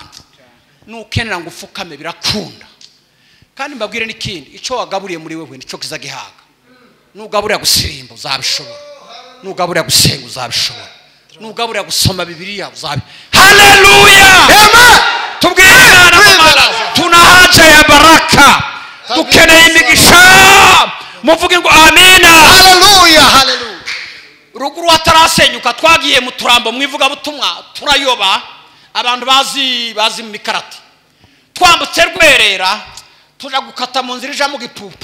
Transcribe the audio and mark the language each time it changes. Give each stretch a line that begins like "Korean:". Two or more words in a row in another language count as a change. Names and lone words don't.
Kinyarwanda: Nukenera ngo ufukame birakunda. Kandi mbabwire n'ikindi, icyo wagaburiye muri wewe nico kizagihaga. Nugaburira gusirimba uzabishobora. Nugaburira gusenga uzabishobora. Nugaburira gusoma Bibiliya uzabi. Hallelujah! Amen. Tubwire Imana
Swahili: tuna haja ya baraka.
Kinyarwanda: Dukeneye imigisha. Muvuge ngo amina. Hallelujah. Hallelujah. Ruguru atarasenyuka twagiye mu turambo mwivuga butumwa turayoba abantu bazi mu mikarati. Twambutse Rwerera tuja gukata mu nzira ija mu Gipupu.